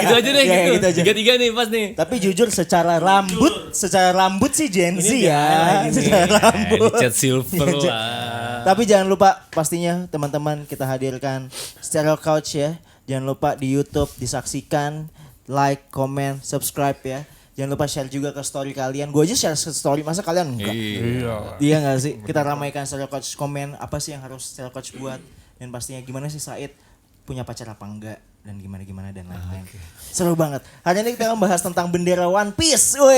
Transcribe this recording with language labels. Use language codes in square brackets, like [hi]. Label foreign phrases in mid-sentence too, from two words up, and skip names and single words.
[id] Gitu aja deh Iya, gitu. gitu aja. 3-3 nih pas nih. Tapi jujur secara rambut sih Gen Z ya. Secara rambut. Cat silver lah. Tapi jangan lupa pastinya teman-teman kita hadirkan Stereo Couch ya. Jangan lupa di YouTube disaksikan, [en] like, comment, subscribe [id] ya. Jangan lupa share juga ke story kalian. Gue aja share ke story, masa kalian enggak? Iya gak sih? Kita ramaikan Stereo Couch, komen apa sih yang harus Stereo Couch buat. Dan pastinya gimana sih Said punya pacar apa enggak. Dan gimana-gimana dan lain-lain. Seru banget. Hari ini kita membahas tentang bendera One Piece.